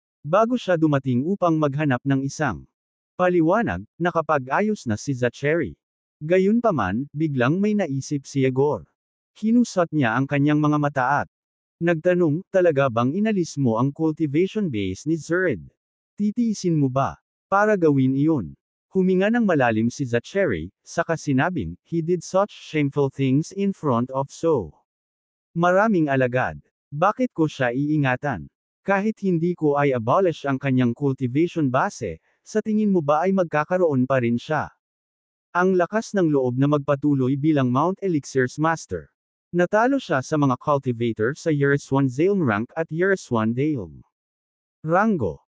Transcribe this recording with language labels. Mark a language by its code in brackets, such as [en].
[tl] Bago siya dumating upang maghanap ng isang paliwanag, nakapag-ayos na si Zachary. Gayunpaman, biglang may naisip si Yegor. Kinusat niya ang kanyang mga mata at nagtanong, "Talaga bang inalis mo ang cultivation base ni Zerd? Titiisin mo ba para gawin iyon?" Huminga ng malalim si Zachary, saka sinabing, [en] "He did such shameful things in front of so [tl] maraming alagad. Bakit ko siya iingatan? Kahit hindi ko ay abolish ang kanyang cultivation base, sa tingin mo ba ay magkakaroon pa rin siya ang lakas ng loob na magpatuloy bilang Mount Elixir's Master?" Natalo siya sa mga cultivator sa Years 1 Zalem rank at Years 1 Dale rango.